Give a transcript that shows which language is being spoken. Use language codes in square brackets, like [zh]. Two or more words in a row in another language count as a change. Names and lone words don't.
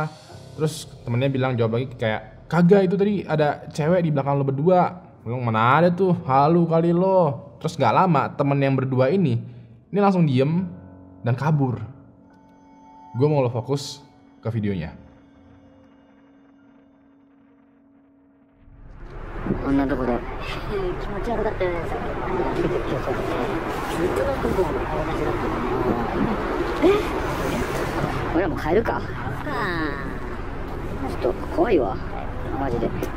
[id] Terus temannya bilang, jawab lagi kayak, kagak, itu tadi ada cewek di belakang lo berdua. Bilang, mana ada tuh, halu kali lo. Terus gak lama temen yang berdua ini langsung diem dan kabur. Gue mau lo fokus ke videonya. [ja] こんなとこで気持ち悪かったよね。さっきずっとなんかこう同じだった。俺らもう帰るか。ちょっと怖いわマジで。